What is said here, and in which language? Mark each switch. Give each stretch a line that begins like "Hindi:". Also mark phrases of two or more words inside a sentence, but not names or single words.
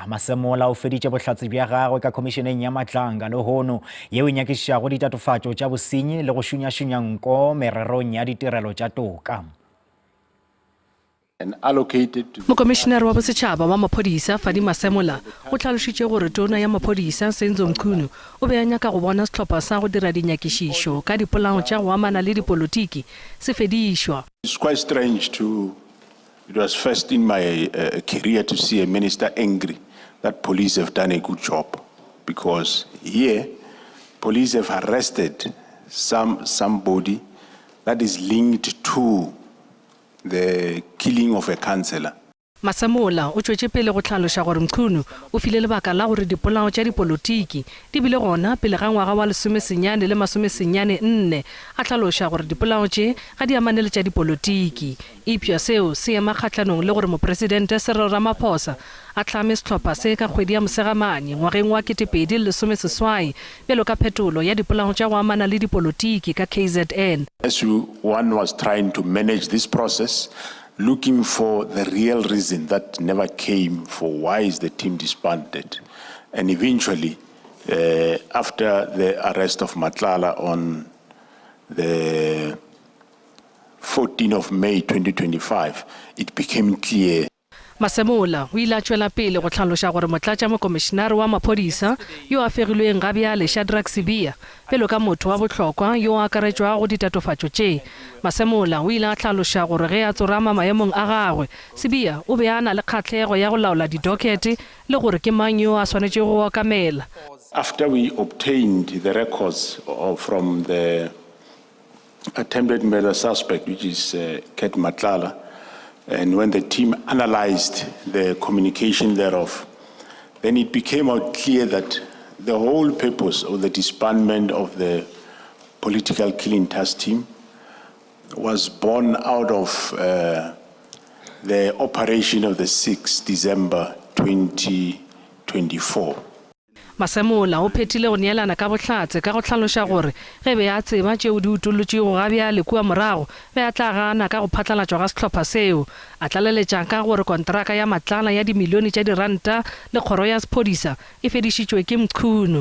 Northern Sotho: Masemola o feditše bohlatsi bja gagwe ka komisheneng ya Matlanga le hono yeo e nyakišago ditatofatšo tša bosenyi le go šunya-šunya nko mererong ya ditirelo tša toka. Mokomishenara wa bosetšhaba wa maphodisa Fanny Masemola o tlhalošitše gore tona ya maphodisa Senzo Mchunu o be a nyaka go bona sehlopha sa go dira dinyakišišo ka dipolao tša go amana le dipolotiki se fedišwa.
English: It's quite strange it was first in my career to see a minister angry that police have done a good job, because here police have arrested somebody that is linked to the killing of a councillor.
Northern Sotho: Masemola o tšwetše pele go tlhaloša gore Mchunu o file lebaka la gore dipolao tša dipolotiki di bile gona pele ga ngwaga wa 1994 a tlhaloša gore dipolao tše ga di amane le tša dipolotiki. Ipša seo se ema kgatlhanong le gore mopresidente Cyril Ramaphosa a tlhame sehlopha se ka kgwedi ya Mosegamane ngwageng wa 2018 bjalo ka phetolo ya dipolao tša go amana le dipolotiki ka KZN.
English: As one was trying to manage this process, looking for the real reason that never came for why is the team disbanded. And eventually, after the arrest of Matlala on the 14th of May 2025, it became clear.
Northern Sotho: Masemola o ile a tšwela pele go tlhaloša gore motlatša mokomishenara wa maphodisa yo a fegilweng gabjale Shadrack Sibiya pele ka motho wa bohlokwa yo a akaretšwa go ditatofatšo tše. Masemola o ile a tlhaloša gore ge a tsorama maemong a gagwe Sibiya o be a na le kgahlego ya go laola didokete le gore ke mang yo a swanetše go okamela.
English: After we obtained the records from the attempted murder suspect, which is Cat Matlala, and when the team analyzed the communication thereof, then it became out clear that the whole purpose of the disbandment of the political killing task team was born out of the operation of the 6th December 2024.
Northern Sotho: Masemola o phethile go neelana ka bohlatse ka go tlhaloša gore ge be a tseba tšeo di utollotšego gabjale kua morago be a tla gana ka go phatlalatšwa ga sehlopha seo. A tlaleletša ka gore kontraka ya Matlala ya dimilione tša diranta le kgoro ya sephodisa e fedišitšwe ke Mchunu.